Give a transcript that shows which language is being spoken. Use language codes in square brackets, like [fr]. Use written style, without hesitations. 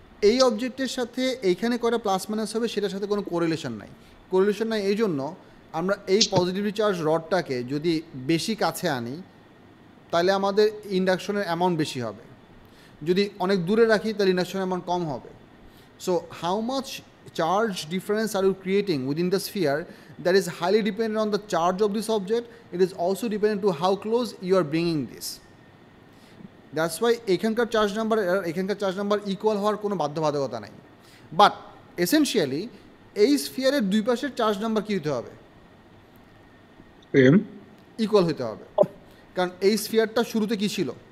[bn] এই অবজেক্টের সাথে এইখানে করা প্লাস মাইনাস হবে, সেটার সাথে কোনো কোরিলেশন নাই। কোরিলেশন নাই এই জন্য আমরা এই পজিটিভলি চার্জ রডটাকে যদি বেশি কাছে আনি তাহলে আমাদের ইন্ডাকশনের অ্যামাউন্ট বেশি হবে, যদি অনেক দূরে রাখি তাহলে ইন্ডাকশনের অ্যামাউন্ট কম হবে। [en] So how much charge difference are you creating within the sphere, that is highly dependent on the charge of this object. It is also dependent to how close you are bringing this. That's why [bn] এখানকার charge number এখানকার charge number equal হওয়ার কোনো বাধ্যবাধকতা নাই। But essentially এই স্ফিয়ারের দুই পাশের charge number কী হতে হবে? সেম ইকুয়াল হতে হবে, কারণ এই স্ফিয়ারটা শুরুতে কী ছিল?